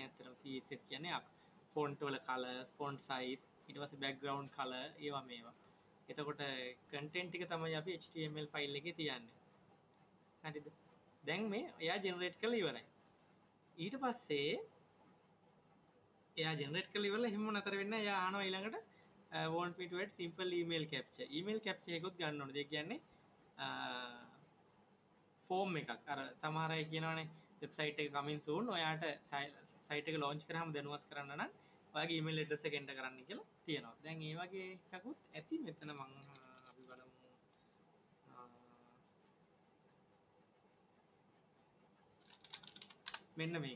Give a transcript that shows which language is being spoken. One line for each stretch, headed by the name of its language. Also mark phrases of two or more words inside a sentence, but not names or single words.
Sinhala: ඇත්තටම CSS කියන්නේ font වල colors,
English: font size,
Sinhala: ඊට පස්සේ
English: background color
Sinhala: ඒවා මේවා. එතකොට content ටික තමයි අපි HTML ෆයිල් එකේ තියන්නේ. හරිද? දැන් මේ එයා generate කරලා ඉවරයි. ඊට පස්සේ එයා generate කරලා ඉවරලා එහෙම නතර වෙන්නේ එයා අහනවා ඊළඟට
English: want me to add simple email capture. email capture
Sinhala: එකකුත් ගන්න ඕනේ. ඒ කියන්නේ ෆෝම් එකක්. අර සමහර අය කියනවානේ වෙබ්සයිට් එක
English: coming soon
Sinhala: ඔයාට සයිට් එක launch කරාම දැනුවත් කරන්න නම් ඔයාගේ
English: email address
Sinhala: එක enter කරන්න කියලා තියෙනවා. දැන් ඒ වගේ එකකුත් ඇති මෙතන මම අපි බලමු. මෙන්න මේක.